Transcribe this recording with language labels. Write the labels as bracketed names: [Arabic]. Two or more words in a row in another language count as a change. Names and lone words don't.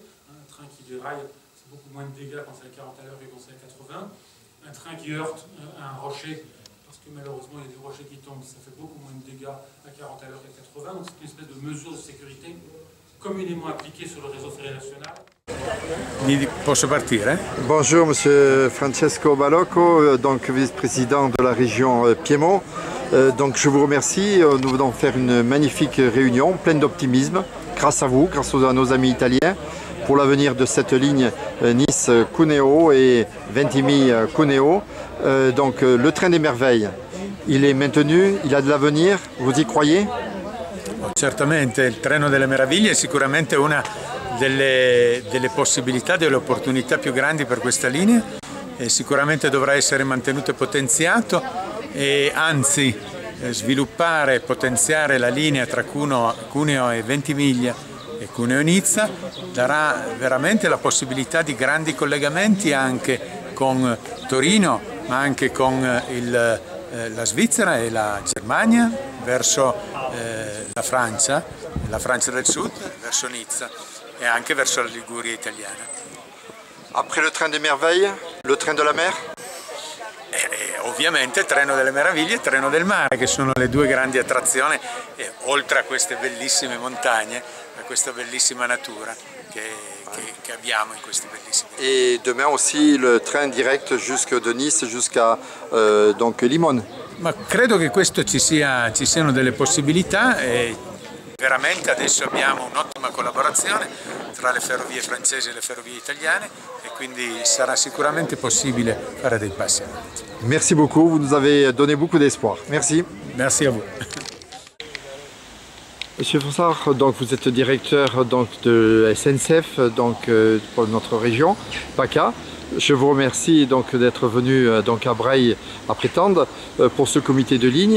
[French] Un train qui déraille, c'est beaucoup moins de dégâts quand c'est à 40 à l'heure que quand c'est à 80. Un train qui heurte un rocher, parce que malheureusement il y a des rochers qui tombent, ça fait beaucoup moins de dégâts à 40 à l'heure qu'à 80. Donc c'est une espèce de mesure de sécurité communément appliquée sur le réseau ferré national. [Italian] Posso partire? [French] Bonjour, monsieur Francesco Balocco, donc vice-président de la région Piémont. Donc je vous remercie, nous venons faire une magnifique réunion pleine d'optimisme, grâce à vous, grâce à nos amis italiens, pour l'avenir de cette ligne Nice-Cuneo et Ventimille-Cuneo. Donc le train des merveilles, il est maintenu, il a de l'avenir, vous y croyez? [Italian] Certamente, il treno delle meraviglie è sicuramente una delle possibilità, delle opportunità più grandi per questa linea e sicuramente dovrà essere mantenuto e potenziato e anzi sviluppare e potenziare la linea tra Cuneo e Ventimiglia e Cuneo e Nizza darà veramente la possibilità di grandi collegamenti anche con Torino ma anche con la Svizzera e la Germania verso la Francia del Sud, verso Nizza e anche verso la Liguria italiana. [French] Après le train des merveilles, le train de la mer? [Italian] Ovviamente il treno delle meraviglie e il treno del mare, che sono le due grandi attrazioni, oltre a queste bellissime montagne, a questa bellissima natura che abbiamo in questi bellissimi. [French] Et demain aussi le train direct de Nice jusqu'à donc Limone. [Italian] Ma credo che questo ci siano delle possibilità e veramente adesso abbiamo un'ottima collaborazione tra le ferrovie francesi e le ferrovie italiane e quindi sarà sicuramente possibile fare dei passi avanti. [French] Merci beaucoup, vous nous avez donné beaucoup d'espoir. Merci. Merci à vous. Monsieur Fossard, donc vous êtes directeur donc, de SNCF donc, pour notre région, PACA. Je vous remercie donc d'être venu donc, à Breil à Prétende pour ce comité de ligne.